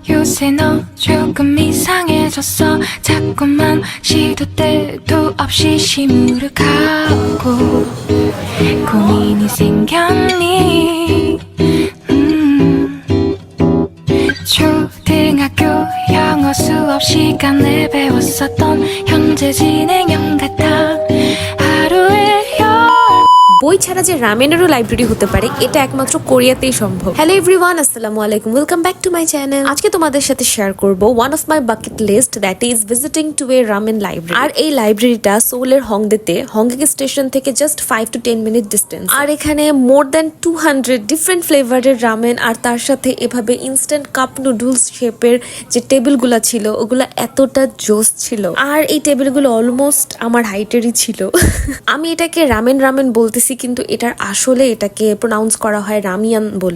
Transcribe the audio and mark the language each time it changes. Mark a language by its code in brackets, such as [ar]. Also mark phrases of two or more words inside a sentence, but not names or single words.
[en] say no [ko] 조금 이상해졌어 자꾸만 시도 때도 없이 시무룩하고 고민이 생겼니 초등학교 영어 수업 시간에 배웠었던 현재 진행형 같아 하루에 [bn] বই ছাড়া যে রামেনেরও লাইব্রেরি হতে পারে এটা একমাত্র কোরিয়াতেই সম্ভব। [en] Hello everyone, [ar] السلام عليكم, [en] welcome back to my channel. [bn] আজকে তোমাদের সাথে শেয়ার করব [en] one of my bucket list that is visiting to a ramen library. [bn] আর এই লাইব্রেরিটা সোলের হংদেতে, হংগে স্টেশন থেকে [en] just 5 to 10 minute distance. [bn] আর এখানে [en] more than 200 different [bn] ফ্লেভারের রামেন আর তার সাথে এভাবে [en] instant cup noodles [bn] শেপের যে টেবিলগুলো ছিল ওগুলো এতটা জোস ছিল। আর এই টেবিলগুলো অলমোস্ট আমার হাইটেরই ছিল। আমি এটাকে রামেন রামেন বলতেছি কিন্তু এটার আসলে এটাকে প্রোনাউন্স করা হয় রামিয়ান বলে।